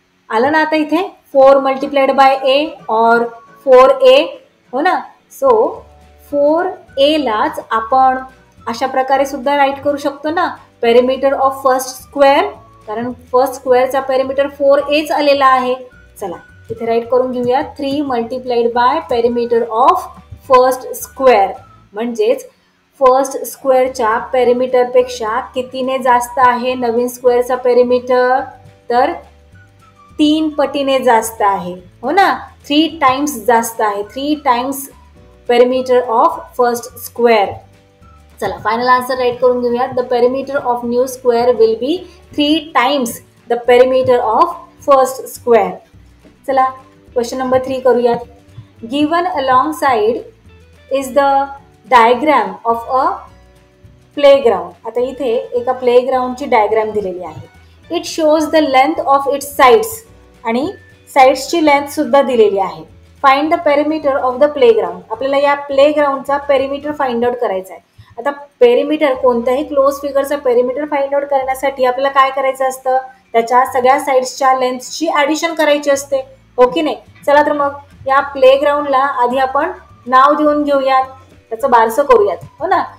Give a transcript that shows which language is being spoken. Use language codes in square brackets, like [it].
[mr] आलं ना आता इथे 4 मल्टिप्लाइड बाय ए और 4a, हो ना. सो 4a लाच आपण अशा प्रकारे सुद्धा राईट करू शकतो ना, पेरिमीटर ऑफ फर्स्ट स्क्वेअर, कारण फर्स्ट स्क्वेअरचा पेरिमीटर 4aच आलेला आहे. चला इथे राईट करून घेऊया [en] 3 multiplied by perimeter of first square, [mr] म्हणजेच फर्स्ट स्क्वेअरच्या पेरिमीटरपेक्षा कितीने जास्त आहे नवीन स्क्वेअरचा पेरिमीटर, तर 3 पटीने जास्त आहे, हो ना. 3 टाइम्स जास्त आहे, [en] 3 times perimeter of first square. [mr] चला फायनल आन्सर राईट करून घेऊया. [en] The perimeter of new square will be 3 times the perimeter of first square. [mr] चला क्वेश्चन नंबर 3 करूयात. [en] Given along side is the diagram of a playground. [mr] आता इथे एका प्लेग्राउंडची diagram दिलेली आहे. [en] it shows the length of its sides, [mr] आणि साइड्सची length सुद्धा दिलेली आहे. [en] Find the perimeter of the playground. [mr] आपल्याला या प्लेग्राउंडचा पेरिमीटर फाइंड आउट करायचा आहे. आता पेरिमीटर, कोणत्याही क्लोज फिगरचा पेरिमीटर फाइंड आउट करण्यासाठी आपल्याला काय करायचं असतं, त्याच्या सगळ्या साइड्सच्या लेंथची ॲडिशन करायची असते, हो की नाही. चला तर मग या प्लेग्राउंडला आधी आपण नाव देऊन घेऊयात, त्याचं बारसं करूयात, हो ना.